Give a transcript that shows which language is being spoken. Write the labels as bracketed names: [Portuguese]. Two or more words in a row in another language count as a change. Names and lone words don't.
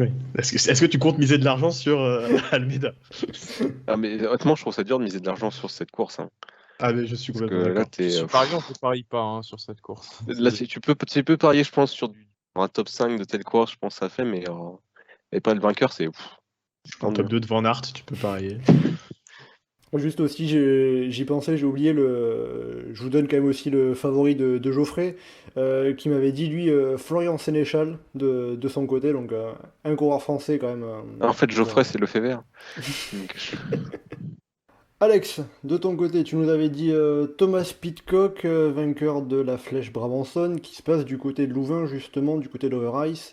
[French] Est-ce que tu comptes miser de l'argent sur Almeida? Ah, mais honnêtement, je trouve ça dur de miser de l'argent sur cette course. Hein. Ah mais je suis Parce que complètement là, d'accord. Sur Paris, on ne parie pas sur cette course. là, tu peux parier, je pense, sur un top 5 de telle course, je pense que ça fait, mais pas le vainqueur, c'est. En top 2 de Van Aert, tu peux parier. Juste aussi, j'y pensais, j'ai oublié je vous donne quand même aussi le favori de Geoffrey, qui m'avait dit, lui, Florian Sénéchal de son côté, donc un coureur français quand même. En fait, Geoffrey, c'est le fait vert. Alex, de ton côté, tu nous avais dit Thomas Pidcock, vainqueur de la Flèche Brabançonne, qui se passe du côté de Louvain, justement, du côté d'Overrice.